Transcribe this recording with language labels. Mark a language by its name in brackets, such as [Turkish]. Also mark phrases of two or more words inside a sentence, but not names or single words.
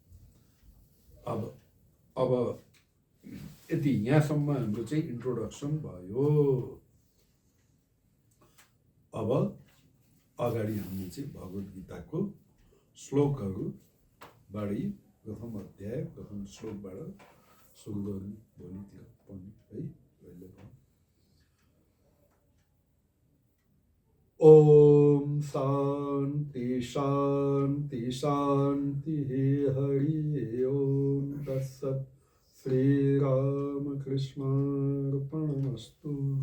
[Nepali] अब यति यहाँसम्म हाम्रो चाहिँ इन्ट्रोडक्सन भयो। अब अगाडि हामी चाहिँ भगवद् गीताको श्लोकहरूबाट प्रथम अध्याय प्रथम श्लोकबाट सुरु गर्ने भोलितिर पनि है। [Sanskrit] ओम शान्ति शान्ति शान्ति हरि ओम तत्सत्। श्रीरामकृष्णार्पणमस्तु।